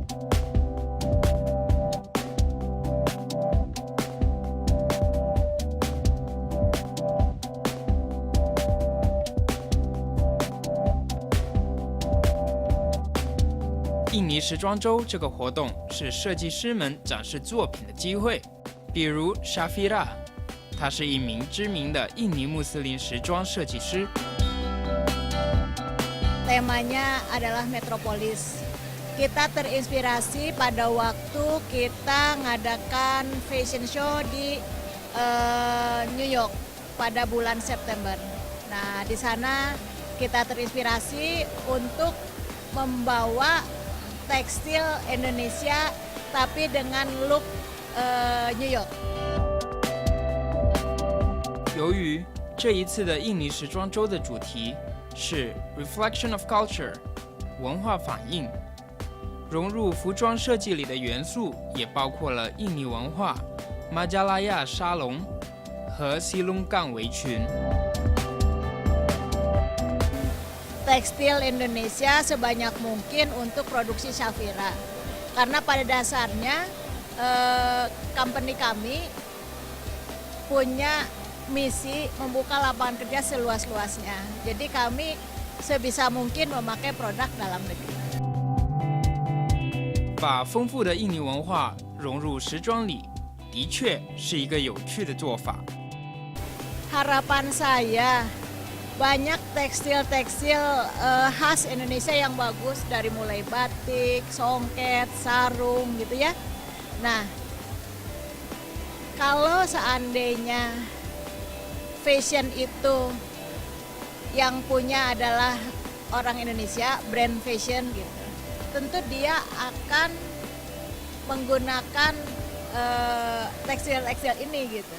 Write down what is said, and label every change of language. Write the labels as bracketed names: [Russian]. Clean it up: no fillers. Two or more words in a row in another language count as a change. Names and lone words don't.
[Chinese] 印尼时装周这个活动是设计师们展示作品的机会，比如 Shafira， 他是一名知名的印尼穆斯林时装设计师。 [Indonesian] Temanya adalah Metropolis. Kita terinspirasi pada waktu kita ngadakan fashion show di New York pada bulan September. Nah, di sana kita terinspirasi untuk membawa tekstil Indonesia tapi dengan look New York。 [Chinese] 由于这一次的印尼时装周的主题是 [English] Reflection of Culture， [Chinese] 文化反映，融入服装设计里的元素也包括了印尼文化、马加拉亚沙龙和西隆杠围裙。 [Indonesian] Tekstil Indonesia sebanyak mungkin untuk produksi Shafira. Karena pada dasarnya company kami punya misi membuka lapangan kerja seluas-luasnya. Jadi kami sebisa mungkin memakai produk dalam negeri. [Chinese] 把丰富的印尼文化融入时装里，的确是一个有趣的做法。 [Indonesian] Harapan saya banyak tekstil-tekstil khas Indonesia yang bagus dari mulai batik, songket, sarung gitu ya. Nah, kalau seandainya fashion itu yang punya adalah orang Indonesia, [English] brand fashion [Indonesian] gitu, tentu dia akan menggunakan tekstil-tekstil ini gitu.